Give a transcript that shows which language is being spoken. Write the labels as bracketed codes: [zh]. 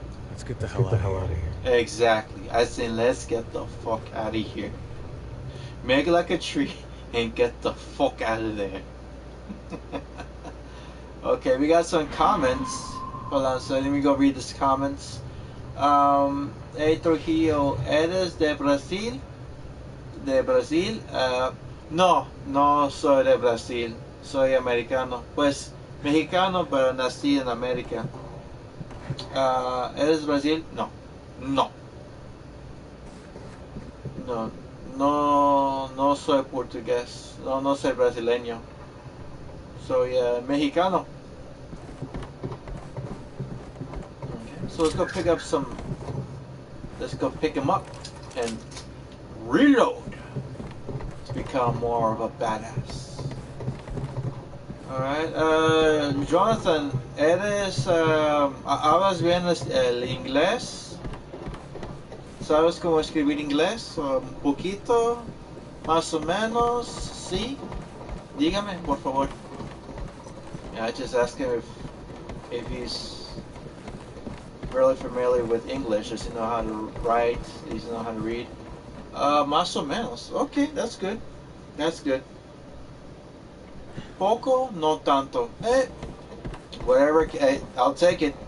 [en] Let's get the hell out of here. Exactly. I say let's get the fuck out of here. Make like a tree and get the fuck out of there. Okay, we got some comments. Hold on, so let me go read these comments. [es] Hey Trujillo, ¿eres de Brasil? ¿De Brasil? No soy de Brasil. Soy americano. Pues mexicano, pero nací en América. ¿Eres Brasil? No soy portugués. No soy brasileño. Soy mexicano. [en] Okay, so let's go pick up some. Let's go pick him up and reload to become more of a badass. [es] Alright, Jonathan, ¿hablas bien el inglés? ¿Sabes cómo escribir inglés? Un poquito, más o menos, sí. Dígame, por favor. [en] Yeah, I just asked him if he's really familiar with English. Does he know how to write? Does he know how to read? [es] Más o menos. [en] Okay, that's good. That's good. [es] Poco, no tanto. [en] Whatever. I'll take it.